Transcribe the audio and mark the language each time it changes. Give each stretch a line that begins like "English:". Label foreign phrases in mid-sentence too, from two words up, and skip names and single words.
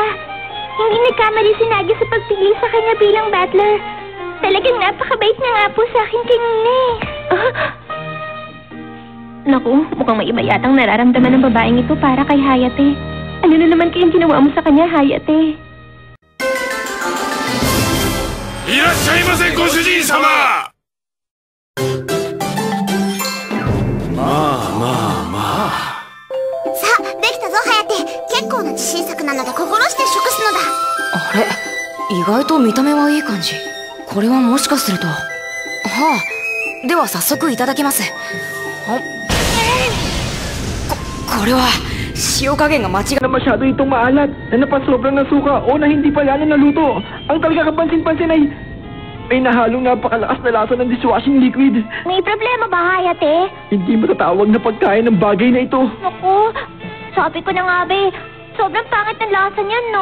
Filipino: Hindi nagkamali si Nagi sa pagpili sa kanya bilang butler. Talagang napakabait na nga po sa akin kanina eh. Naku, mukhang may iba yatang nararamdaman ng babaeng ito para kay Hayate. Ano na naman kayang ginawa mo sa kanya, Hayate?
Japanese: いらっしゃいませご主人様。さあ、できたぞ、颯。結構な自信作なので心して食すのだ。あれ、意外と見た目はいい感じ。これはもしかすると。はあ、では早速いただきます。これは塩加減が間違い。
Filipino: Na masyado itong maalat, na napasobrang ng suka o na hindi pa yan naluto. Ang talaga kapansin-pansin ay may nahalong napakalakas na lasa ng
English: dishwashing liquid.
Filipino: May problema ba, Hayate? Hindi matatawag na pagkain ng bagay na ito. Naku, sabi ko na nga be, sobrang pangit ng lasa niyan, no?